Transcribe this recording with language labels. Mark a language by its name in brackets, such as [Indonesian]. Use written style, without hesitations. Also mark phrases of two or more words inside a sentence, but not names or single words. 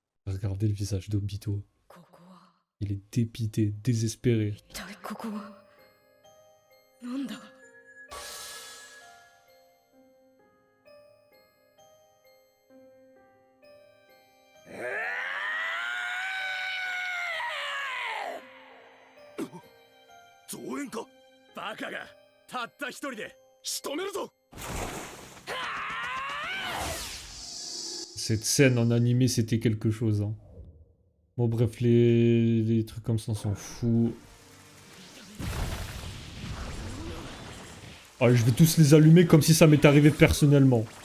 [French] Regardez le visage d'Obito. [Japanese] ここは [French] Il est dépité, désespéré. [Japanese] 一体ここはなんだ。増援か。バカがたった一人で仕留めるぞ。 [French] Cette scène en animé, c'était quelque chose. Hein. Bon, bref, les trucs comme ça, on s'en fout. Allez, je vais tous les allumer comme si ça m'était arrivé personnellement.